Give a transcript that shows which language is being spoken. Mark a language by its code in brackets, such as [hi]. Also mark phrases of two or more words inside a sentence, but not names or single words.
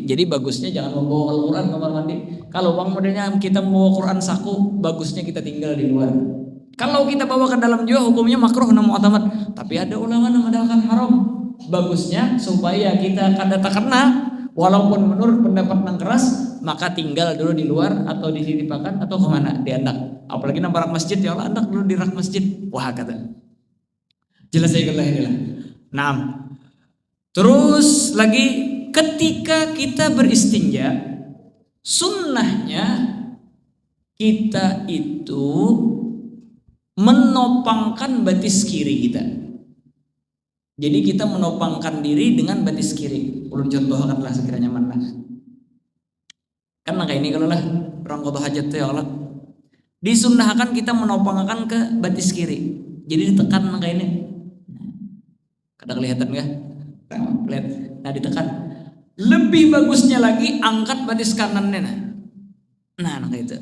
[bjn] Jadi bagusnya jangan membawa Al-Quran kamar mandi. Kalau bang modelnya kita membawa Quran saku, bagusnya kita tinggal di luar. Kalau kita bawa ke dalam juga hukumnya makruh na mu'tamad. Tapi ada ulama yang mengatakan haram. Bagusnya supaya kita kada terkena, walaupun menurut pendapat yang keras, maka tinggal dulu di luar atau dititipakan atau kemana, diandak. Apalagi nang barak masjid, ya Allah andak dulu di rak masjid. Wah kata. Jelas ya kalau inilah. Nah, terus lagi ketika kita beristinja, sunnahnya kita itu menopangkan batis kiri kita. Jadi kita menopangkan diri dengan batis kiri. Ulun contohkanlah sekiranya mana. Kan kayak ini kalau lah orang qada hajat ya Allah. Disunnahkan kita menopangkan ke batis kiri. Jadi ditekan kayak ini. Kada kelihatan enggak? Lihat. Nah, ditekan. Lebih bagusnya lagi angkat batis kanannya nah kayak itu.